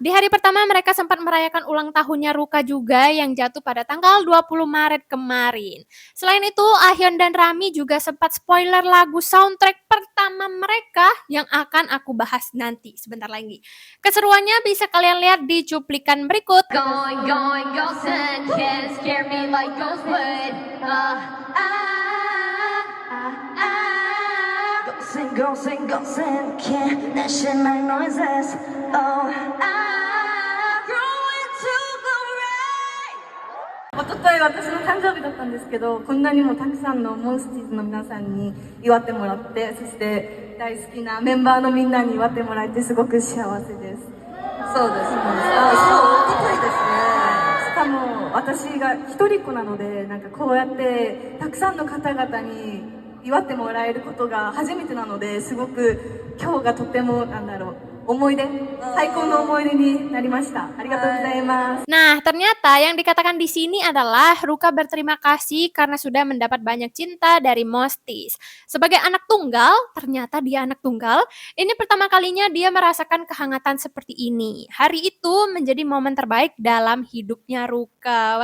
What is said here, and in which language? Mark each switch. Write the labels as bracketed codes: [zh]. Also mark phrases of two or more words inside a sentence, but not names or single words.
[id] Di hari pertama mereka sempat merayakan ulang tahunnya Ruka juga yang jatuh pada tanggal 20 Maret kemarin. Selain itu, Ahyeon dan Rami juga sempat spoiler lagu soundtrack pertama mereka yang akan aku bahas nanti sebentar lagi. Keseruannya bisa kalian lihat di cuplikan berikut. [en] Going, going, ghosts and can't scare me like ghosts would. Ghosts and can't that shit make noises. Oh, I grow into the rain. [ja] 一昨日私の誕生日だったんですけど、こんなにもたくさんのモンスティーズの皆さんに祝ってもらって、そして大好きなメンバーのみんなに祝ってもらえてすごく幸せです。そうです。一昨日ですね。しかも私が一人っ子なので、なんかこうやってたくさんの方々に祝ってもらえることが初めてなので、すごく今日がとても思い出、最高の思い出になりました。ありがとうございます。 [id] Nah, ternyata yang dikatakan di sini adalah Ruka berterima kasih karena sudah mendapat banyak cinta dari Mostis. Sebagai anak tunggal, ternyata dia anak tunggal. Ini pertama kalinya dia merasakan kehangatan seperti ini. Hari itu menjadi momen terbaik dalam hidupnya Ruka.